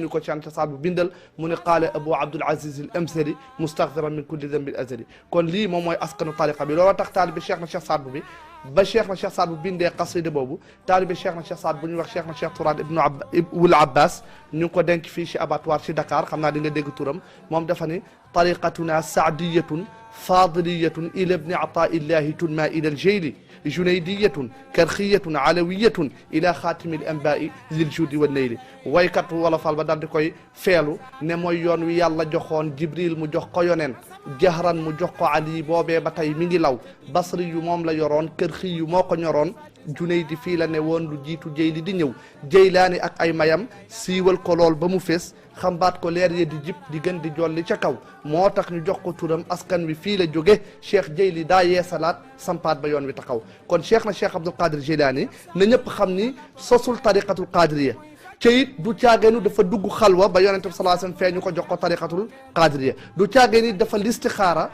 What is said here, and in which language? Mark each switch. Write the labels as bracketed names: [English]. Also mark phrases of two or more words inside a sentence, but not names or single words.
[Wolof] ni ko cheikh na cheikh Saad bu bindal mu ne [Arabic] قال أبو عبد العزيز الأمساري مستغفرا من كل ذنب أزلي [Wolof] kon lii moom mooy askanu tariqa bi looloo tax taalibe cheikh na cheikh Saad bu bi ba cheikh na cheikh Saad bu bindee qasida boobu taalibe cheikh na cheikh Saad bu ñuy wax cheikh na cheikh Tourane ibnu Abbas ñu ngi ko denc fii ci abattoir ci Dakar xam naa di nga dégg turam moom dafa ni [Arabic] طريقتنا سعدية فاضلية إلى ابن عطاء الله ثم إلى الجيلي جنيدية كرخية علوية إلى خاتم الأنبياء ذي الجود والنيل [Wolof] waykat wala fal ba daal di koy feelu ne mooy yoon wi yàlla joxoon Jibril mu jox ko yoneen jahran mu jox ko Ali boobee ba tey mi ngi law basri yu moom la yoroon karxi yu moo ko ñoroon Junaydi fii la ne woon lu jiitu Jeyli di ñëw Jeylaani ak ay mayam siiwal ko lool ba mu fees xambaat ko leer ye di jib di gën di jolli ca kaw moo tax ñu jox ko turam askan wi fii la jóge Cheikh Jeyli daa yeesalaat sampaat ba yoon wi taxaw kon Cheikh na Cheikh Abdul Qadir Jilani na ñëpp xam ni sosul [Arabic] الطريقة القادرية [Wolof] te it du caageenu dafa dugg xalwa ba yonente bi [Arabic] صلى الله عليه وسلم [Wolof] feeñu ko jox ko [Arabic] الطريقة القادرية [Wolof] du caageeni dafa listixaara